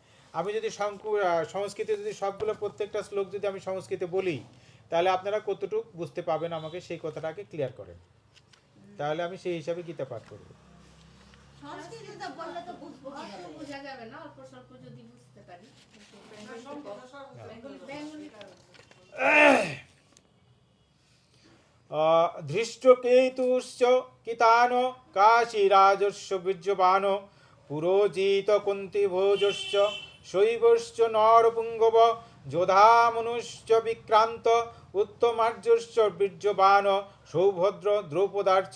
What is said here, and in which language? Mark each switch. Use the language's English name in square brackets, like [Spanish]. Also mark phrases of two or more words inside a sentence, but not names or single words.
[Bangla] আমি যদি সংস্কৃতে যদি সবগুলো প্রত্যেকটা শ্লোক যদি আমি সংস্কৃতে বলি, তাহলে আপনারা কতটুকু বুঝতে পাবেন আমাকে সেই কথাটাকে ক্লিয়ার করেন, তাহলে আমি সেই হিসাবে গীতা পাঠ করব। সংস্কৃতিতে বললে তো বুঝবো অল্প কিভাবে? বোঝা যাবে না, অল্প স্বল্প যদি বুঝতে পারি। বেঙ্গলি [Sanskrit] ধৃষ্টকেতুশ্চ কিতান কাশীরাজস্য বীর্যবান পুরোজিত কুন্তিভোজশ্চ শৈবশ্চ নরপুঙ্গব যোধামনুশ্চ বিক্রান্ত উত্তমার্যশ্চ বীর্যবান সৌভদ্র দ্রৌপদার্চ